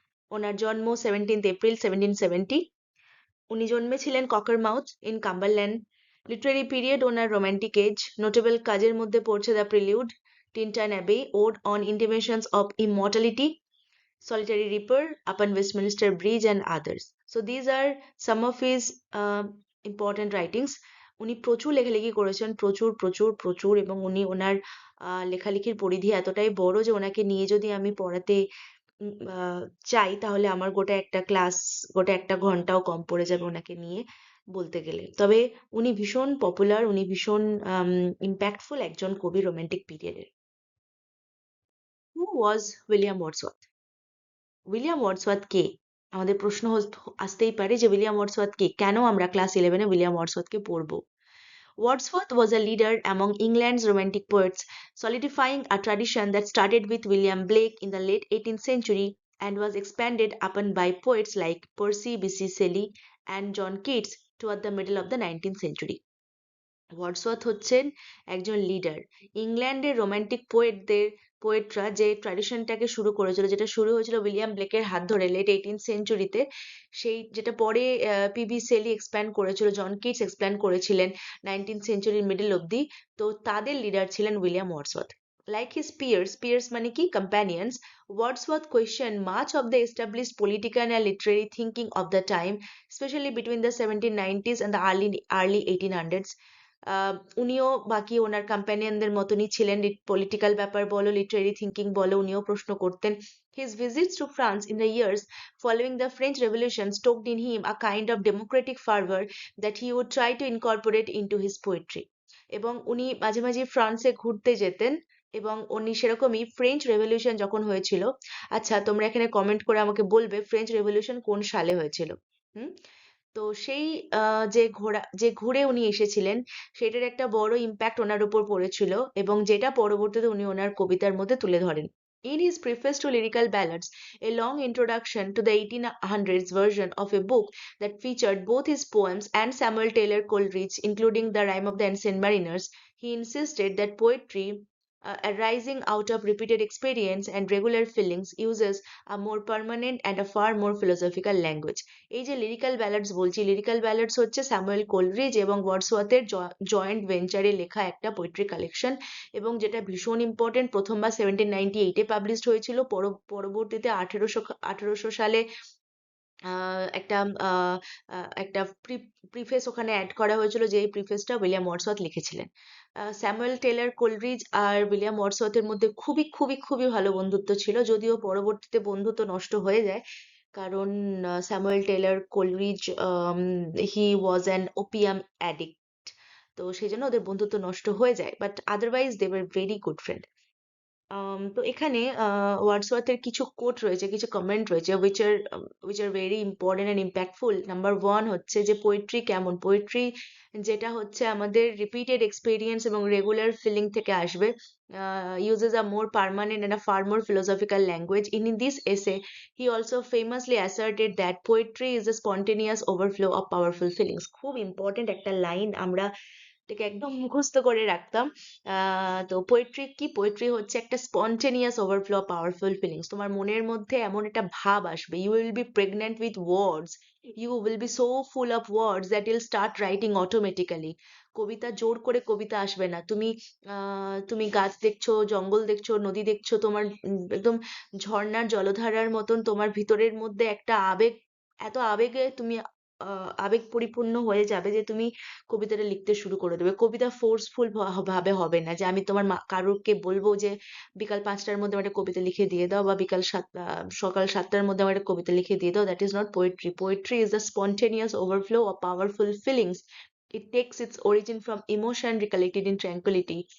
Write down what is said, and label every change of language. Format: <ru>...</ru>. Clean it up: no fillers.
<bn>ওনার জন্ম 17th April 1770। উনি জন্মেছিলেন ককারমাউথ in Cumberland.</bn> <en>Literary period ওনার romantic age. Notable</en> <bn>কাজের মধ্যে পড়ছে</bn> <en>The Prelude, Tintern Abbey, ode on intimations of immortality, solitary reaper, upon Westminster Bridge and others. So these are some of his important writings.</en> <bn>উনি প্রচুর লেখালেখি করেছেন, প্রচুর প্রচুর প্রচুর, এবং উনি ওনার লেখালেখির পরিধি এতটাই বড় যে ওনাকে নিয়ে যদি আমি পড়াতে উম, আহ, চাই তাহলে আমার গোটা একটা ক্লাস, গোটা একটা ঘন্টাও কম পড়ে যাবে ওনাকে নিয়ে বলতে গেলে। তবে উনি ভীষণ পপুলার, উনি ভীষণ ইম্প্যাক্টফুল একজন কবি রোমান্টিক পিরিয়ডের। হু ওয়াজ উইলিয়াম ওয়ার্ডসওয়ার্থ? উইলিয়াম ওয়ার্ডসওয়ার্থ কে? আমাদের প্রশ্ন আসতেই পারে যে উইলিয়াম ওয়ার্ডসওয়ার্থ কে, কেন আমরা ক্লাস 11-এ উইলিয়াম ওয়ার্ডসওয়ার্থকে পড়বো।</bn> <en>Wordsworth was a leader among England's romantic poets, solidifying a tradition that started with William Blake in the late 18th century and was expanded upon by poets like Percy Bysshe Shelley and John Keats toward the middle of the 19th century.</en> <bn>Wordsworth হচ্ছেন একজন leader. ইংল্যান্ডের romantic পোয়েটরা যে ট্র্যাডিশনটাকে শুরু করেছিল, যেটা শুরু হয়েছিল William ব্লেকের হাত ধরে লেট 18th সেঞ্চুরিতে, সেই যেটা পরে পিবি সেলি এক্সপ্যান্ড করেছিল, জন কিটস এক্সপ্যান্ড করেছিলেন 19th সেঞ্চুরির মিডল অব্দি। তো তাদের লিডার ছিলেন William Wordsworth.</bn> <en>Like his peers</en> <bn>মানে কি</bn> <en>companions, Wordsworth questioned much of the established political and literary thinking of the time, especially between the 1790s and the early 1800s.</en> <bn>উনিও বাকি ওনার কম্প্যানিয়নদের মতনই ছিলেন, পলিটিক্যাল ব্যাপার বলো, লিটারেরি থিঙ্কিং বলো, উনিও প্রশ্ন করতেন।</bn> <en>His visits to France in the years following the French Revolution stoked in him a kind of democratic fervor that he would try to incorporate into his poetry.</en> <bn>এবং উনি মাঝে মাঝে ফ্রান্সে ঘুরতে যেতেন, এবং উনি সেরকমই ফ্রেঞ্চ রেভলিউশন যখন হয়েছিল। আচ্ছা, তোমরা এখানে কমেন্ট করে আমাকে বলবে ফ্রেঞ্চ রেভলিউশন কোন সালে হয়েছিল। হুম। তো সেই যে ঘুরে উনি এসেছিলেন, সেটার একটা বড় ইম্প্যাক্ট ওনার উপর পড়েছিল, এবং যেটা পরবর্তীতে উনি ওনার কবিতার মধ্যে তুলে ধরেন।</bn> <en>In his preface to Lyrical Ballads, a long introduction to the 1800s version of a book that featured both his poems and Samuel Taylor Coleridge, including The Rime of the Ancient Mariners, he insisted that poetry, arising out of repeated experience and regular feelings, uses a more permanent and a far more philosophical language.</en> <bn>এই যে lyrical ব্যালাডস বলছি, lyrical ব্যালাডস হচ্ছে Samuel Coleridge এবং ওয়ার্ডসওয়ার্থের joint ভেঞ্চারে লেখা একটা poetry collection, এবং যেটা ভীষণ ইম্পর্টেন্ট। প্রথমবার 1798-এ পাবলিশড হয়েছিল, পরবর্তীতে 1800 সালে একটা একটা প্রিফেস ওখানে অ্যাড করা হয়েছিল, যে প্রিফেসটা উইলিয়াম ওয়ার্ডসওয়ার্থ লিখেছিলেন। স্যামুয়েল টেলর কোলরিজ আর উইলিয়াম ওয়ার্ডসওয়ার্থের মধ্যে খুবই খুবই খুবই ভালো বন্ধুত্ব ছিল, যদিও পরবর্তীতে বন্ধুত্ব নষ্ট হয়ে যায়, কারণ Samuel Taylor Coleridge</bn> <en>He was an opium addict.</en> <bn>তো সেই জন্য ওদের বন্ধুত্ব নষ্ট হয়ে যায়,</bn> <en>But otherwise they were very good friend.</en> <bn>তো এখানে ওয়ার্ডসওয়ার্থের কিছু কোট রয়েছে, কিছু কমেন্ট রয়েছে</bn> <en>which are very important and impactful.</en> <bn>Number 1 হচ্ছে যে পোয়েট্রি কেমন, পোয়েট্রি যেটা হচ্ছে আমাদের রিপিটেড এক্সপেরিয়েন্স এবং রেগুলার ফিলিং থেকে আসবে,</bn> <en>uses a more permanent and a far more philosophical language. In this essay, he also famously asserted that poetry is a spontaneous overflow of powerful feelings.</en> <bn>খুব important একটা line, আমরা এটাকে একদম মুখস্থ করে রাখতাম। তো পোয়েট্রি কি, পোয়েট্রি হচ্ছে একটা</bn> <en>Spontaneous overflow powerful feelings.</en> <bn>তোমার মনের মধ্যে এমন একটা ভাব আসবে,</bn> <en>You will be pregnant with words, you will be so full of words that you'll start writing automatically.</en> <bn>কবিতা জোর করে কবিতা আসবে না। তুমি গাছ দেখছো, জঙ্গল দেখছো, নদী দেখছো, তোমার একদম ঝর্ণার জলধারার মতন তোমার ভিতরের মধ্যে একটা আবেগ, এত আবেগে তুমি আবেগ পরিপূর্ণ হয়ে যাবে যে তুমি কবিতাটা লিখতে শুরু করে দেবে। কবিতা ফোর্সফুল ভাবে হবে না যে আমি তোমার কারোরকে বলবো যে বিকাল 5টার মধ্যে আমার একটা কবিতা লিখে দিয়ে দাও, বা সকাল 7টার মধ্যে আমার একটা কবিতা লিখে দিয়ে দাও।</bn> <en>That is not poetry. Poetry is the spontaneous overflow of powerful feelings. It takes its origin from emotion recollected in tranquility.</en>